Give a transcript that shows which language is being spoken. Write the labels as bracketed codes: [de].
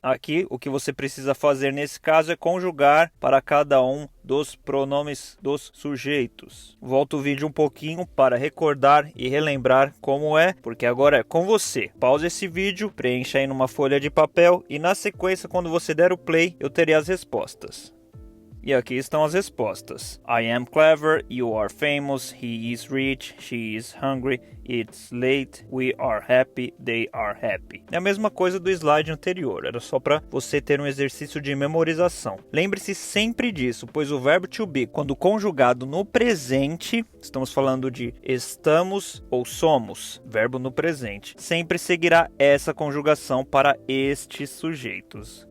[pt] Aqui o que você precisa fazer nesse caso é conjugar para cada um dos pronomes dos sujeitos. Volto o vídeo um pouquinho para recordar e relembrar como é, porque agora é com você. Pause esse vídeo, preencha aí numa folha de papel e na sequência, quando você der o play, eu terei as respostas. E aqui estão as respostas. [en] I am clever, you are famous, he is rich, she is hungry, it's late, we are happy, they are happy. [pt] É a mesma coisa do slide anterior, era só para você ter um exercício de memorização. Lembre-se sempre disso, pois o verbo to be, quando conjugado no presente, estamos falando de estamos ou somos, verbo no presente, sempre seguirá essa conjugação para estes sujeitos.